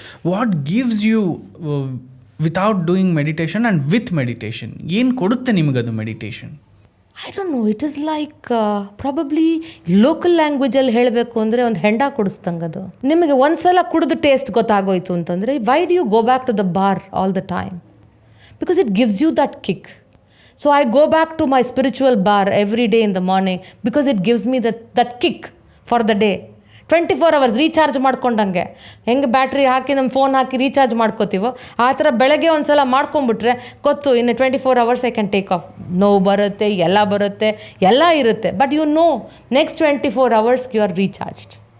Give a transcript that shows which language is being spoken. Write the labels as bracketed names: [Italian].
[English] What gives you without doing meditation and with meditation? [Kannada] ಏನು ಕೊಡುತ್ತೆ ನಿಮಗದು meditation? [English] I don't know, it is like probably local [Kannada] ಲ್ಯಾಂಗ್ವೇಜಲ್ಲಿ ಹೇಳಬೇಕು ಅಂದರೆ ಒಂದು ಹೆಂಡ ಕುಡಿಸ್ದಂಗೆ. ಅದು ನಿಮಗೆ ಒಂದ್ಸಲ ಕುಡಿದು ಟೇಸ್ಟ್ ಗೊತ್ತಾಗೋಯ್ತು ಅಂತಂದರೆ [English] Why do you go back to the bar all the time? Because it gives you that kick. So I go back to my spiritual bar every day in the morning because it gives me that kick for the day. [Kannada] 24 hours recharge ಮಾಡ್ಕೊಂಡಂಗೆ. ಹೆಂಗೆ battery ಹಾಕಿ ನಮ್ಮ phone ಹಾಕಿ recharge ಮಾಡ್ಕೋತೀವೋ ಆ ಥರ ಬೆಳಗ್ಗೆ ಒಂದು ಸಲ ಮಾಡ್ಕೊಂಬಿಟ್ರೆ ಗೊತ್ತು, ಇನ್ನು 24 hours [English] I can take off. [Kannada] ನೋವು ಬರುತ್ತೆ, ಎಲ್ಲ ಬರುತ್ತೆ, ಎಲ್ಲ ಇರುತ್ತೆ, [English] But you know next 24 hours you are recharged.